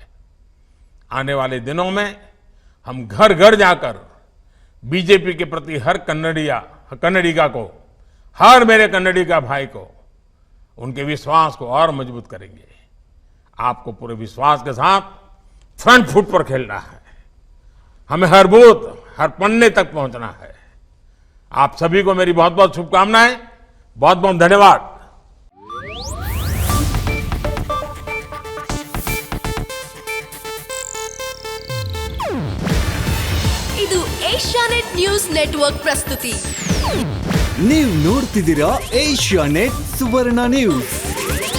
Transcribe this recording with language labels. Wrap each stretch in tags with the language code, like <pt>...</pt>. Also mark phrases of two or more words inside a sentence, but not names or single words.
<hi>आने वाले दिनों में हम घर घर जाकर बीजेपी के प्रति हर कन्नडिगा को, हर मेरे कन्नडी का भाई को, उनके विश्वास को और मजबूत करेंगे। आपको पूरे विश्वास के साथ</hi> <en>front foot</en> <hi>पर खेलना है, हमें हर बूथ, हर पन्ने तक पहुंचना है। आप सभी को मेरी बहुत बहुत शुभकामनाएं, बहुत बहुत धन्यवाद।</hi> <kn>ಇದು ಏಷ್ಯಾನೆಟ್ ನ್ಯೂಸ್ ನೆಟ್ವರ್ಕ್ ಪ್ರಸ್ತುತಿ. ನೀವು ನೋಡ್ತಿದ್ದೀರಾ ಏಷ್ಯಾನೆಟ್ ಸುವರ್ಣ ನ್ಯೂಸ್.</kn>